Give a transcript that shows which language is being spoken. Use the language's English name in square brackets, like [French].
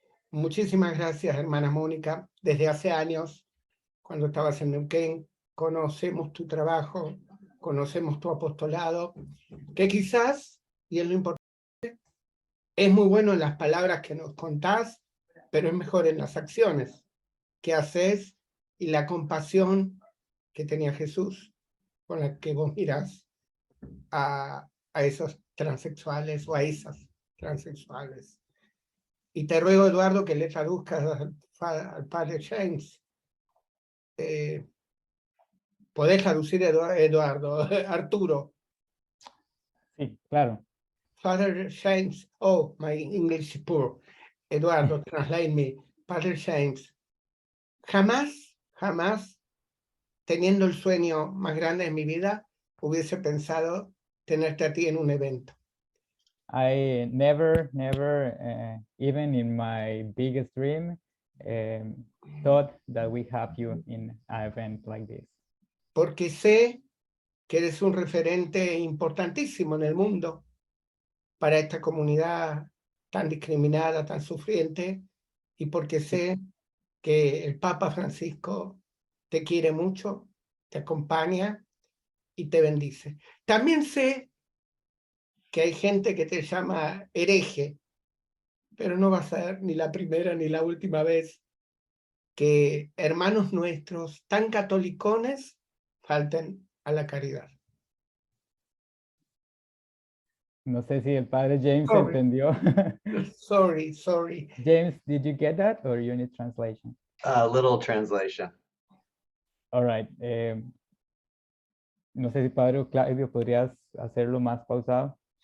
[Spanish] Muchísimas gracias, hermana Mónica. Desde hace años, cuando estabas en Neuquén, conocemos tu trabajo, conocemos tu apostolado, que quizás, y es lo importante, es muy bueno en las palabras que nos contás, pero es mejor en las acciones que haces y la compasión que tenía Jesús, con la que vos mirás a esos transexuales o a esas transexuales. Y te ruego, Eduardo, que le traduzcas al padre James. ¿Podés traducir, Eduardo? Arturo. Sí, claro. [English] Father James, oh, my English is poor. Eduardo, translate me. [Spanish] Father James, jamás, teniendo el sueño más grande de mi vida, hubiese pensado tenerte a ti en un evento. [English] I never, even in my biggest dream, thought that we have you in an event like this. [Spanish] Porque sé que eres un referente importantísimo en el mundo para esta comunidad tan discriminada, tan sufriente, y porque sé que el Papa Francisco te quiere mucho, te acompaña y te bendice. También sé que hay gente que te llama hereje, pero no va a ser ni la primera ni la última vez que hermanos nuestros tan catolicones falten a la caridad. No sé si el padre James entendió. [English] Sorry. James, did you get that or you need translation? Little translation. All right. [Spanish] No sé si Padre Claudio podrías hacerlo más pausado.